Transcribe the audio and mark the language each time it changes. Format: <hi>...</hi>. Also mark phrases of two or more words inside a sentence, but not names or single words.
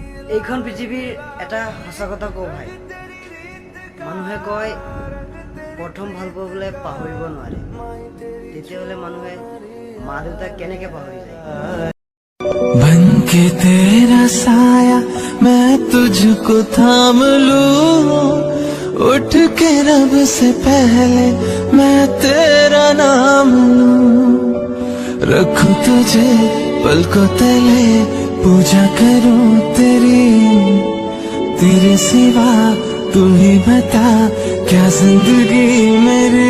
<as>এইখন পৃথিৱীৰ এটা সঁচা কথা কওঁ ভাই, মানুহে কয় প্ৰথম ভাল পাবলৈ পাহৰিব নোৱাৰে, তেতিয়াহ'লে মানুহে মা দেউতাক কেনেকৈ পাহৰি যায়।</as> <hi>बन के तेरा साया मैं तुझको थाम लूं, उठ के रब से पहले मैं तेरा नाम लूं, रखूं तुझे पलकों तले पूजा करूं तेरी, तेरे सिवा तू ही बता क्या जिंदगी मेरी।</hi>